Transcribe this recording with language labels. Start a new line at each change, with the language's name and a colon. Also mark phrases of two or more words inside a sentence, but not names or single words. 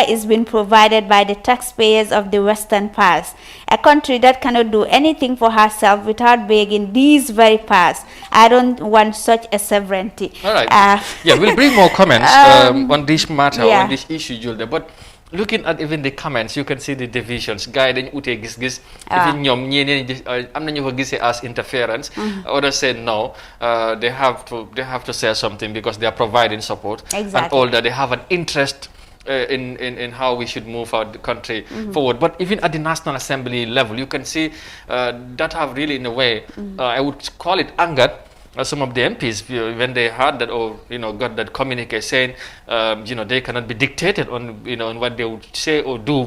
English: is being provided by the taxpayers of the Western powers. A country that cannot do anything for herself without begging these very powers. I don't want such a sovereignty. All right. Yeah, we'll bring more comments on this matter, on this issue, Julde. But looking at even the comments, you can see the divisions.
Wolof: Guy dañ ute gis-gis. Even ñoom ñeneen am nañu ko gisee
English: as interference. Others say no. They have to say something because they are providing support. Exactly. And all that they have an interest in how we should move our country forward. But even at the National Assembly level, you can see that have really, in a way, I would call it angered some of the MPs when they heard that, or got that communique saying, they cannot be dictated on, on what they would say or do.